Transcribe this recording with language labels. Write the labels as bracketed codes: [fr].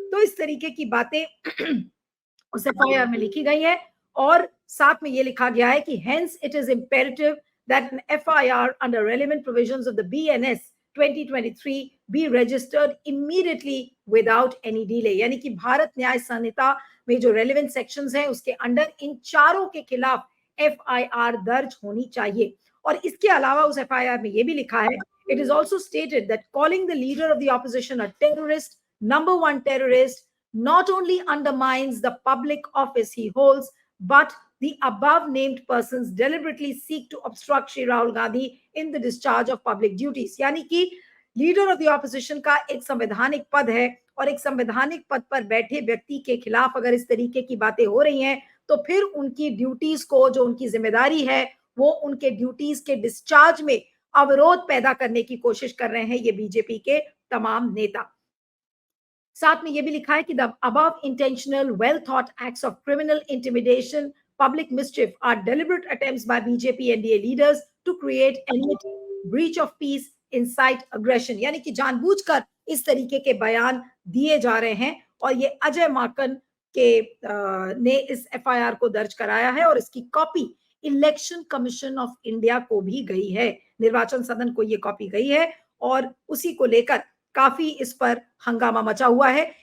[hi] तो इस तरीके की बातें उस एफआईआर में लिखी गई है और साथ में ये लिखा गया है कि [en] hence it is imperative that an FIR under relevant provisions of the BNS 2023 be registered immediately without any delay. [hi] यानी कि भारत न्याय संहिता में जो रेलेवेंट सेक्शंस हैं उसके अंडर इन चारों के खिलाफ एफआईआर दर्ज होनी चाहिए। और इसके अलावा उस एफआईआर में ये भी लिखा है, [en] It is also stated that calling the leader of the opposition a terrorist, number 1 terrorist, not only undermines the public office he holds, but the above named persons deliberately seek to obstruct Shri Rahul Gandhi in the discharge of public duties. [hi] यानी कि leader of the opposition का एक संवैधानिक पद है और एक संवैधानिक पद पर बैठे व्यक्ति के खिलाफ अगर इस तरीके की बातें हो रही हैं तो फिर उनकी ड्यूटीज को, जो उनकी जिम्मेदारी है, वो उनके ड्यूटीज के डिस्चार्ज में अवरोध पैदा करने की कोशिश कर रहे हैं ये बीजेपी के तमाम नेता। साथ में ये भी लिखा है कि [en] The above intentional well thought acts of criminal intimidation, public mischief are deliberate attempts by BJP NDA leaders to create enmity, breach of peace, incite aggression. [hi] यानी कि जानबूझकर इस तरीके के बयान दिए जा रहे हैं और ये अजय माकन के ने इस एफआईआर को दर्ज कराया है और इसकी copy election commission of India को भी गई है, निर्वाचन सदन को ये कॉपी गई है और उसी को लेकर काफी इस पर हंगामा मचा हुआ है।